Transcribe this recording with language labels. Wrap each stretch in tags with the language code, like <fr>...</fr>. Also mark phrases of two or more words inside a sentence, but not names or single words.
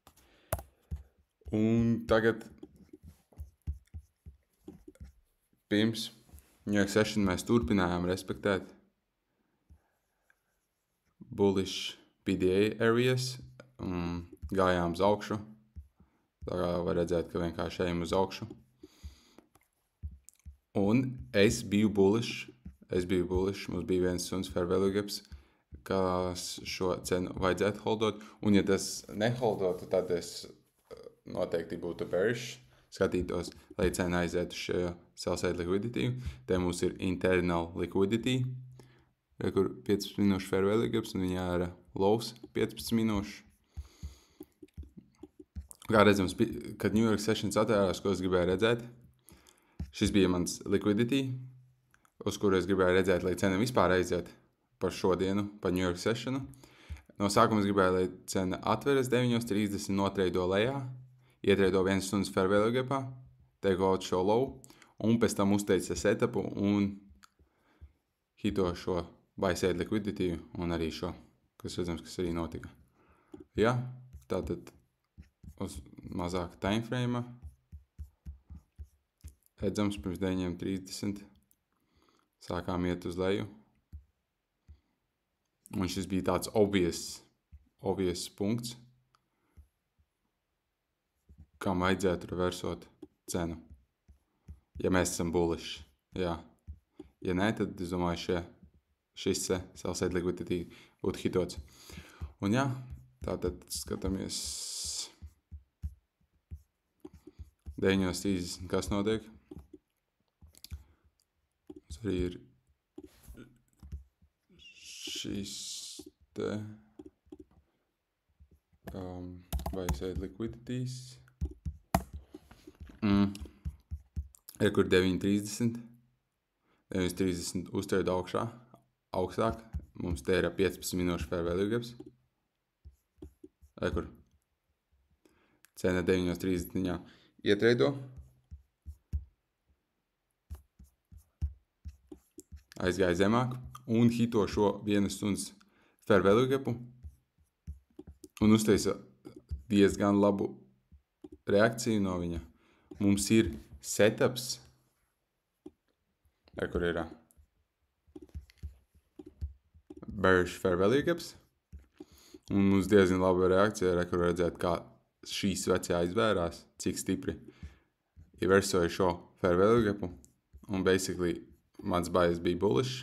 <lv>Un tagad pirms New York session mēs turpinājām respektēt</lv> <en>bullish PDA areas,</en> <lv>gājām uz augšu. Tā kā var redzēt, ka vienkārši ejam uz augšu. Un es biju bullish, mums bija 1 stundas</lv> <en>fair value gaps,</en> <lv>kas šo cenu vajadzētu holdot, un ja tas neholdotu, tad es noteikti būtu bearish, skatītos, lai cena aizietu šo</lv> <en>sell side liquidity.</en> <lv>Te mums ir</lv> <en>internal liquidity,</en> <lv>kur 15 minūšu</lv> <en>fair value gaps,</en> <lv>un viņā ir lows 15 minūšu. Kā redzams, kad New York sessions atvērās, ko es gribēju redzēt, Šis bija mans liquidity, uz kuru es gribēju redzēt, lai cena vispār aiziet par šodienu, par New York sessionu. No sākuma es gribēju, lai cena atveras 9.30, notreido lejā, ietreido 1 stundas</lv> <en>fair value gapā, take out show low,</en> <lv>un pēc tam uzteica setupu un hito šo</lv> <en>buy side liquidity</en> <lv>un arī šo, kas redzams, kas arī notika. Ja, tātad uz mazāka timeframe redzams pirms 9.30 sākām iet uz leju. Un šis bija tāds obvious punkts, kam vajadzētu reversot cenu. Ja mēs esam bullish, jā. Ja nē, tad es domāju, šis</lv> <en>sell side liquidity</en> <lv>būtu hitots. Un jā, tātad skatāmies 9.30, kas notiek. Tas arī ir šis te</lv> <en>buy side liquidities.</en> <lv>Kur 9.30. 9.30 uztrēda augstāk. Mums te ir 15 minūšu</lv> <en>fair value gaps.</en> <lv>Kur cena 9.30 ietreido. Aizgāja zemāk un hito šo 1 stundas</lv> <en>fair value gapu</en> <lv>un uztaisa diezgan labu reakciju no viņa. Mums ir setups, kur ir</lv> <en>bearish fair value gaps,</en> <lv>un mums diezgan laba reakcija, kur redzēt, kā šī svece aizvērās, cik stipri ieversoja šo</lv> <en>fair value gapu,</en> <lv>un basically mans bias bija bullish.</lv>